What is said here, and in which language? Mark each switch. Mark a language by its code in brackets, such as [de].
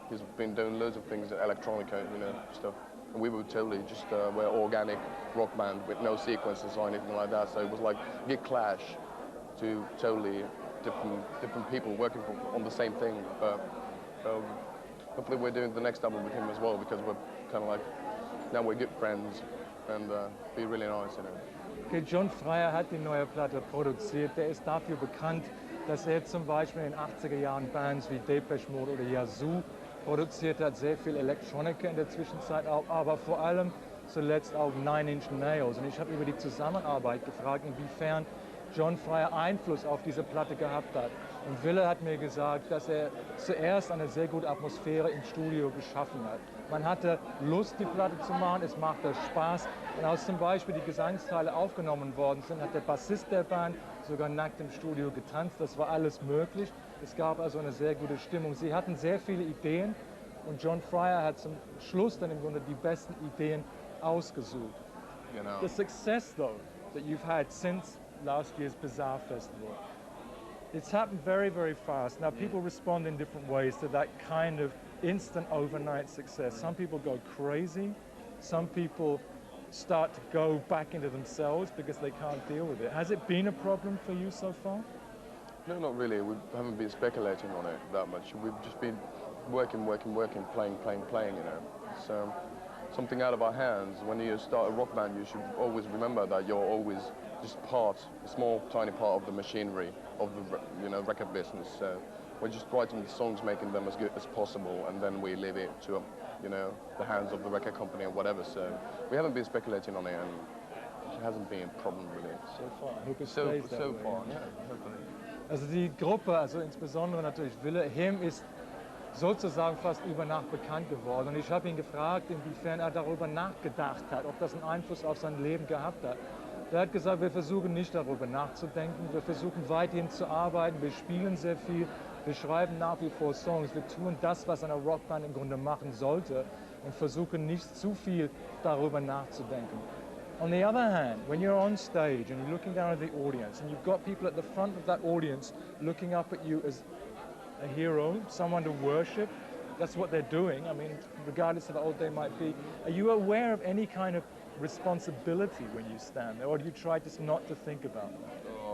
[en] He's been doing loads of things in electronica, you know, stuff. And we were totally just we're organic rock band with no sequences or anything like that. So it was like a big clash to totally different people working on the same thing. But hopefully we're doing the next album with him as well, because we're kind of like, now we're good friends, and be really nice, you know. [de] Okay, John Fryer hat die neue Platte produziert. Der ist dafür bekannt, dass er zum Beispiel in den 80er Jahren Bands wie Depeche Mode oder Yazoo produziert hat, sehr viel Electronica in der Zwischenzeit auch, aber vor allem zuletzt auch 9 Inch Nails. Und ich habe über die Zusammenarbeit gefragt, inwiefern John Fryer Einfluss auf diese Platte gehabt hat. Und Ville hat mir gesagt, dass er zuerst eine sehr gute Atmosphäre im Studio geschaffen hat. Man hatte Lust, die Platte zu machen, es machte Spaß. Und als zum Beispiel die Gesangsteile aufgenommen worden sind, hat der Bassist der Band sogar nackt im Studio getanzt. Das war alles möglich. Es gab also eine sehr gute Stimmung. Sie hatten sehr viele Ideen, und John Fryer hat zum Schluss dann im Grunde die besten Ideen ausgesucht. Genau. [en] The success, though, that you've had since last year's Bizarre Festival, it's happened very, very fast. Now, people respond in different ways to that kind of instant overnight success. Some people go crazy. Some people start to go back into themselves because they can't deal with it. Has it been a problem for you so far? No, not really. We haven't been speculating on it that much. We've just been working, playing, you know. So something out of our hands. When you start a rock band, you should always remember that you're always just a small, tiny part of the machinery of the, you know, record business. So we're just writing the songs, making them as good as possible, and then we leave it to, you know, the hands of the record company or whatever. So we haven't been speculating on it, and it hasn't been a problem really. So far, I hope it So stays that way. far, yeah, hopefully. [de] Also die Gruppe, also insbesondere natürlich Ville, him ist sozusagen fast über Nacht bekannt geworden. Und ich habe ihn gefragt, inwiefern er darüber nachgedacht hat, ob das einen Einfluss auf sein Leben gehabt hat. Er hat gesagt, wir versuchen nicht darüber nachzudenken, wir versuchen weiterhin zu arbeiten, wir spielen sehr viel, wir schreiben nach wie vor Songs, wir tun das, was eine Rockband im Grunde machen sollte, und versuchen nicht zu viel darüber nachzudenken. [en] On the other hand, when you're on stage and you're looking down at the audience, and you've got people at the front of that audience looking up at you as a hero, someone to worship, that's what they're doing. I mean, regardless of how old they might be. Are you aware of any kind of responsibility when you stand there, or do you try just not to think about that?